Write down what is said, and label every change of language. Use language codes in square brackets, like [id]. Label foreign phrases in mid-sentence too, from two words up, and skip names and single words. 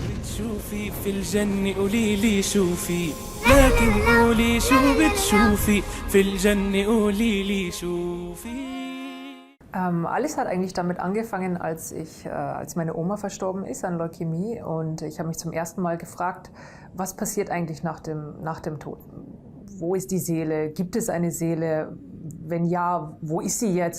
[ar] بتشوفي في الجنة قولي لي شوفي لكن قولي شو بتشوفي في الجنة قولي لي شوفي. [de] Alles hat eigentlich damit angefangen, als meine Oma verstorben ist an Leukämie, und ich habe mich zum ersten Mal gefragt, was passiert eigentlich nach dem Tod? Wo ist die Seele? Gibt es eine Seele? Wenn ja, wo ist sie jetzt?